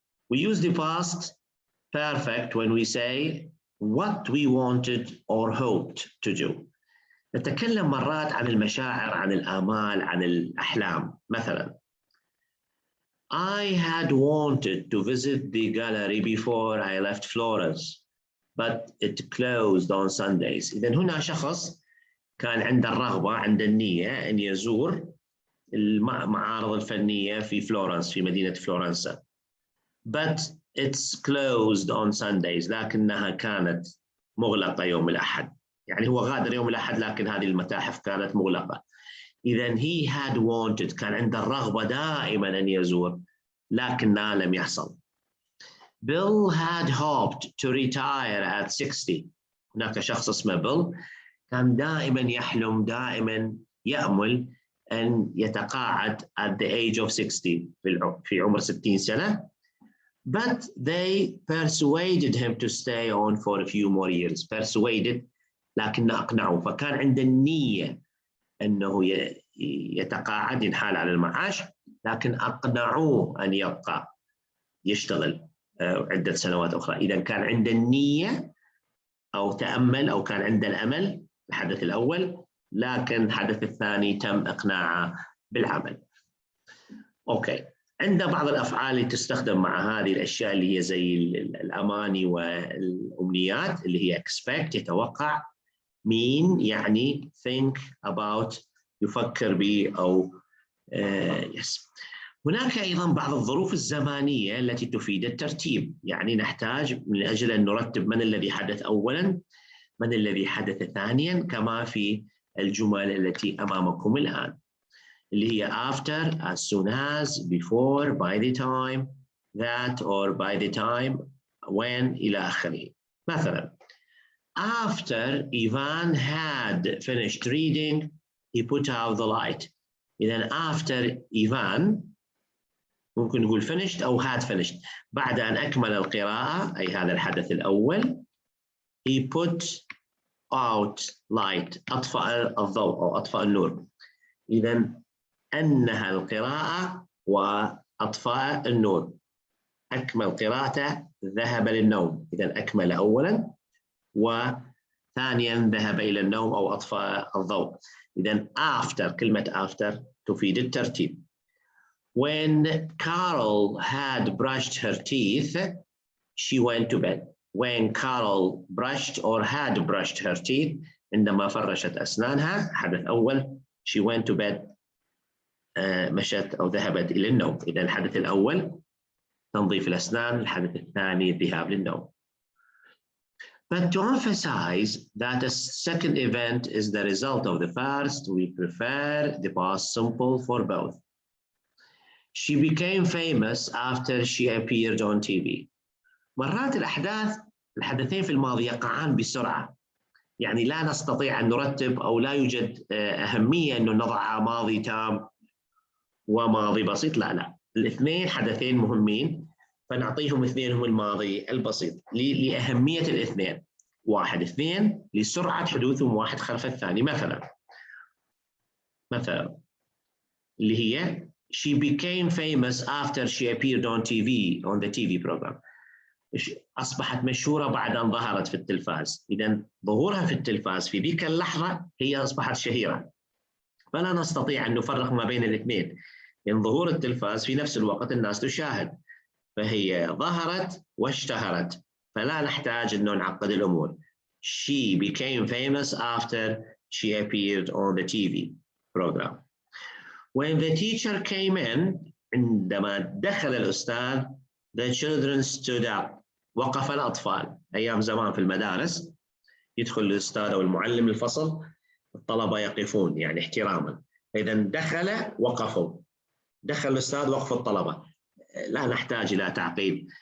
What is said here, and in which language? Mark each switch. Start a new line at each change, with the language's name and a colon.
English: We use the past perfect when we say what we wanted or hoped to do.
Arabic: نتكلم مرات عن المشاعر عن الآمال عن الأحلام. مثلا
English: I had wanted to visit the gallery before I left Florence but it closed on Sundays.
Arabic: إذن هنا شخص كان عنده الرغبة عنده النية أن يزور المعارض الفنية في فلورنس في مدينة فلورنسا
English: but it's closed on Sundays
Arabic: لكنها كانت مغلقة يوم الأحد. يعني هو غادر يوم الأحد لكن هذه المتاحف كانت مغلقة. إذن
English: he had wanted
Arabic: كان عنده الرغبة دائما أن يزور لكنها لم يحصل.
English: Bill had hoped to retire at 60.
Arabic: هناك شخص اسمه بيل كان دائما يحلم دائما يأمل أن يتقاعد
English: at the age of 60
Arabic: في عمر 60 سنة.
English: But they persuaded him to stay on for a few more years. Persuaded
Arabic: لكن أقنعوه، فكان عنده النية أنه يتقاعد ينحال على المعاش، لكن أقنعوه أن يبقى يشتغل عدة سنوات أخرى. إذا كان عنده النية أو تأمل أو كان عنده الأمل الحدث الأول، لكن الحدث الثاني تم إقناعه بالعمل. أوكي، عند بعض الأفعال اللي تستخدم مع هذه الأشياء اللي هي زي الأماني والأمنيات، اللي هي expect يتوقع، mean يعني think about يفكر به أو yes. هناك أيضا بعض الظروف الزمانية التي تفيد الترتيب، يعني نحتاج من أجل أن نرتب من الذي حدث أولا، من الذي حدث ثانيا، كما في الجمل التي أمامكم الآن اللي هي after, as soon as, before, by the time, that or by the time, when إلى آخره. مثلا
English: after Ivan had finished reading he put out the light.
Arabic: إذا
English: after Ivan
Arabic: ممكن نقول finished أو had finished، بعد أن أكمل القراءة أي هذا الحدث الأول
English: he put out light
Arabic: أطفأ الضوء أو أطفأ النور. إذا أنهى القراءة وأطفأ النور، أكمل قراءته ذهب للنوم. إذا أكمل أولا وثانيا ذهب إلى النوم أو أطفأ الضوء. إذا after كلمة after تفيد الترتيب.
English: When Carol had brushed her teeth she went to bed. When Carol brushed or had brushed her teeth
Arabic: عندما فرشت أسنانها حدث أول
English: she went to bed
Arabic: مشت أو ذهبت إلى النوم. إذا الحدث الأول تنظيف الأسنان، الحدث الثاني الذهاب للنوم.
English: But to emphasize that a second event is the result of the first, we prefer the past simple for both. She became famous after she appeared on TV.
Arabic: مرات الحدثين في الماضي يقعان بسرعة، يعني لا نستطيع أن نرتب أو لا يوجد أهمية أن نضع ماضي تام وماضي بسيط، لا الاثنين حدثين مهمين فنعطيهم اثنينهم الماضي البسيط لأهمية الاثنين. واحد اثنين لسرعة حدوثهم واحد خلف الثاني. مثلا اللي هي
English: she became famous after she appeared on the TV program.
Arabic: أصبحت مشهورة بعد أن ظهرت في التلفاز. إذا ظهورها في التلفاز في ذيك اللحظة هي أصبحت شهيرة، فلا نستطيع أن نفرق ما بين الاثنين، لأن ظهور التلفاز في نفس الوقت الناس تشاهد، فهي ظهرت واشتهرت، فلا نحتاج أن نعقد الأمور.
English: She became famous after she appeared on the TV program. When the teacher came in
Arabic: عندما دخل الأستاذ
English: the children stood up
Arabic: وقف الأطفال. أيام زمان في المدارس يدخل الأستاذ أو المعلم الفصل الطلبة يقفون يعني احتراما، إذا دخل وقفوا، دخل الأستاذ وقف الطلبة، لا نحتاج إلى تعقيد.